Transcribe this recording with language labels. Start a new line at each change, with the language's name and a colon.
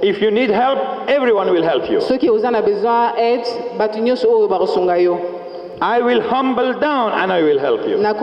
English: If you need help, everyone will help you.
French: Ceux qui ont besoin d'aide,
Lingala: batunyo so ba rosunga yo.
English: I will humble down and I will help you.